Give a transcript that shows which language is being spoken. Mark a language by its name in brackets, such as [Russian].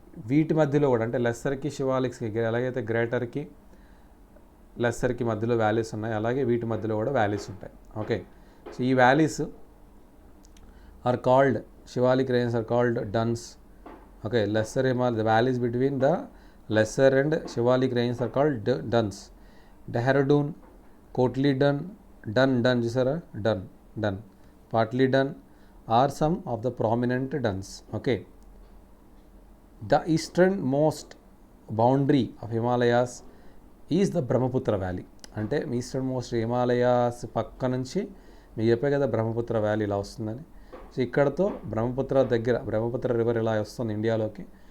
[Telugu] వీటి మధ్యలో కూడా అంటే లెస్సర్కి శివాలిక్స్కి ఎలాగైతే గ్రేటర్కి లెస్సర్కి మధ్యలో వ్యాలీస్ ఉన్నాయి, అలాగే వీటి మధ్యలో కూడా వ్యాలీస్ ఉంటాయి. [English] Okay, so ఈ valleys are called, Shivalik ranges are called duns. Okay, lesser Himalaya, the valleys between the lesser and Shivalik ranges are called duns. Dehradun, Kotli dun చూసారా, dun, partly dun are some of the prominent duns. Okay. The easternmost boundary of Himalayas is the Brahmaputra Valley. [Telugu] అంటే eastern most Himalayas పక్క నుంచి మీకు చెప్పే కదా Brahmaputra valley ఇలా వస్తుందని. So ఇక్కడతో బ్రహ్మపుత్ర రివర్ ఇలా వస్తుంది ఇండియాలోకి.